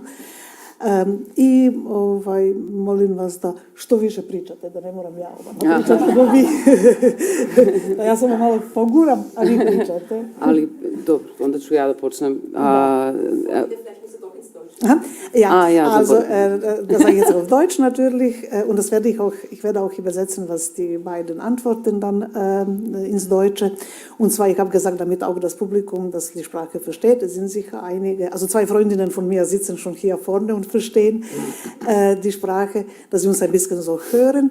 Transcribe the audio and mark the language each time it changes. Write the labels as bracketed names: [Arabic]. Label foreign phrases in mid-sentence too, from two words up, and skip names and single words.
[Croatian] I molim vas da što više pričate, da ne moram ja pričati, nego vi. Ja samo malo poguram, a vi pričate. Ali, dobro, onda ću ja da počnem. [German] Also das sage ich jetzt auf Deutsch natürlich und das ich werde auch übersetzen, was die beiden antworten dann ins Deutsche. Und zwar, ich habe gesagt, damit auch das Publikum, das die Sprache versteht, es sind sicher einige, also 2 Freundinnen von mir sitzen schon hier vorne und verstehen die Sprache, dass sie uns ein bisschen so hören.